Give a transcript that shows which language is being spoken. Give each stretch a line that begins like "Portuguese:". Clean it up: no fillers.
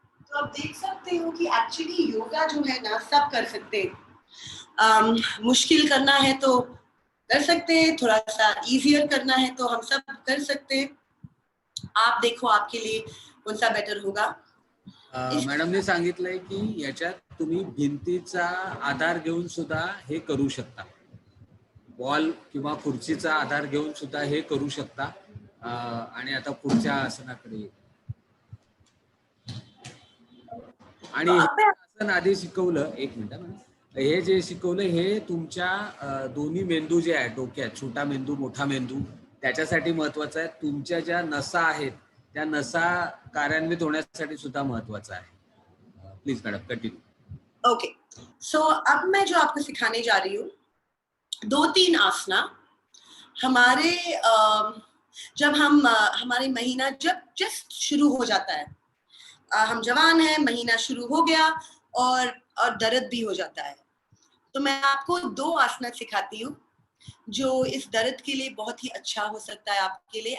Hindi: तो आप देख सकते हो कि एक्चुअली योगा जो है ना, सब कर सकते हैं। मुश्किल करना है तो कर सकते हैं, थोड़ा सा इजियर करना है तो हम सब कर सकते हैं। आप देखो आपके लिए कौन सा बेटर होगा।
Marathi: मॅडमने सांगितलंय की याच्यात तुम्ही भिंतीचा आधार घेऊन सुद्धा हे करू शकता, बॉल किंवा खुर्चीचा आधार घेऊन सुद्धा हे करू शकता। आणि आता पुढच्या आसनाकडे आणि हे आसन आधी शिकवलं, एक मिनिट, हे जे शिकवलं हे तुमच्या दोन्ही मेंदू जे आहे डोक्यात, छोटा मेंदू मोठा मेंदू, त्याच्यासाठी महत्वाचं आहे। तुमच्या ज्या नसा आहेत त्या नसा कार्यान्वित होण्यासाठी सुद्धा महत्वाचं आहे।
English: Please madam continue.
Hindi: ओके, सो अब मैं जो आपको सिखाने जा रही हूँ 2-3 आसना हमारे जब हम हमारे महीना जब जस्ट शुरू हो जाता है, हम जवान हैं, महीना शुरू हो गया और दर्द भी हो जाता है, तो मैं आपको 2 आसना सिखाती हूँ जो इस दर्द के लिए बहुत ही अच्छा हो सकता है आपके लिए।